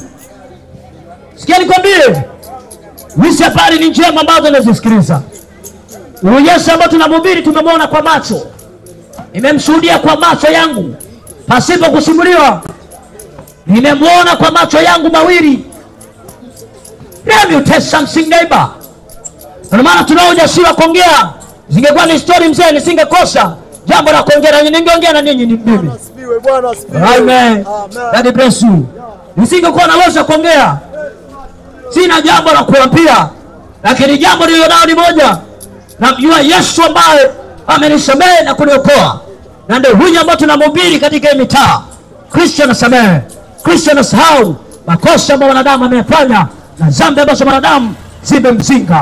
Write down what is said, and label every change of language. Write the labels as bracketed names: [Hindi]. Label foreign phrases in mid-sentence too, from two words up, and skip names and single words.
[Swahili] Sikia nikwambie, hizi habari ni njema ambazo unazisikiliza. Yesu ambaye tunamhubiri tumemwona kwa macho. Nimemshuhudia kwa macho yangu pasipo kusimuliwa. Nimemwona kwa macho yangu mawili. [English] Let me tell something neighbor. [Swahili] Kwa maana tunao ujasiri wa kuongea. Zingekuwa ni story mzee nisingekosa jambo la kuongea, ningeongea na ninyi ni mimi. Bwana asifiwe. [English] Amen. God bless you. [Swahili] Nisingekuwa naweza kuongea. Sina jambo la kuambia, lakini jambo nililonalo ni moja. Namjua Yesu ambaye amenisamehe na kuniokoa. Na ndio huyu ambaye tunamhubiri katika mitaa. Kristo anasamehe. Kristo anasahau makosa ambayo wanadamu amefanya na dhambi ambazo wanadamu zimemzinga.